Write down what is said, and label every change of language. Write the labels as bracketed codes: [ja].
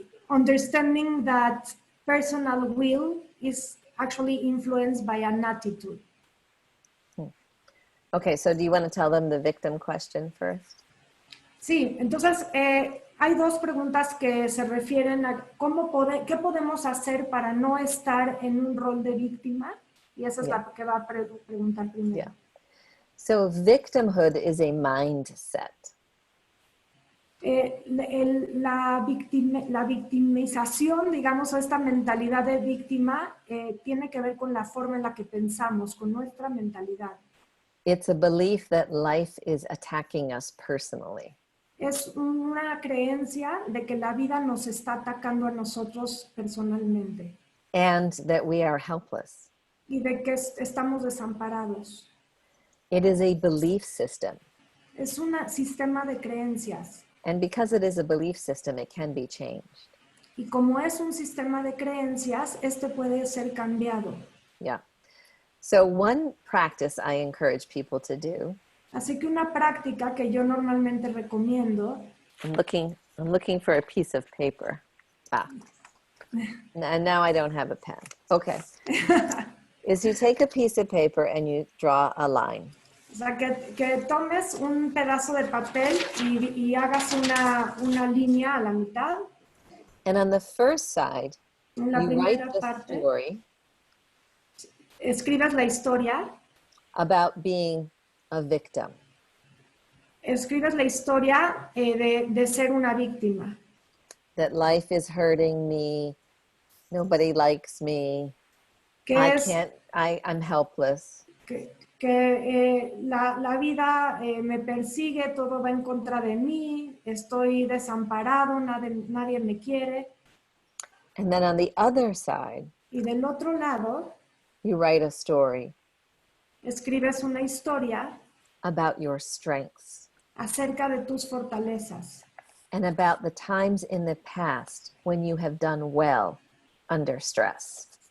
[en] Understanding that personal will is actually influenced by an attitude. Okay, so do you want to tell them the victim question first? [es] Sí, entonces hay 2 preguntas que se refieren a qué podemos hacer para no estar en un rol de víctima, y esa es la que va a preguntar primero. [en] Yeah. So victimhood is a mindset. [es] La victimización, digamos, o esta mentalidad de víctima tiene que ver con la forma en la que pensamos, con nuestra mentalidad. [en] It's a belief that life is attacking us personally. [es] Es una creencia de que la vida nos está atacando a nosotros personalmente. [en] And that we are helpless. [es] Y de que estamos desamparados. [en] It is a belief system. [es] Es un sistema de creencias. [en] And because it is a belief system, it can be changed. [es] Y como es un sistema de creencias, este puede ser cambiado. [en] Yeah. So one practice I encourage people to do. [es] Así que una práctica que yo normalmente recomiendo. [en] I'm looking for a piece of paper. And now I don't have a pen. Okay. Is you take a piece of paper and you draw a line. [es] O sea, que tomes un pedazo de papel y hagas una línea a la mitad. [en] And on the first side, [es] En la [en] you write [es] primera [en] the [es] parte, [en] story [es] escribes la historia. [en] about being a victim. [es] Escribes la historia de ser una víctima. [en] That life is hurting me. Nobody likes me. I'm helpless. [es] Que la vida me persigue, todo va en contra de mí, estoy desamparado, nadie me quiere. [en] And then on the other side, [es] Y del otro lado, [en] you write a story [es] escribes una historia [en] about your strengths [es] acerca de tus fortalezas [en] and about the times in the past when you have done well under stress.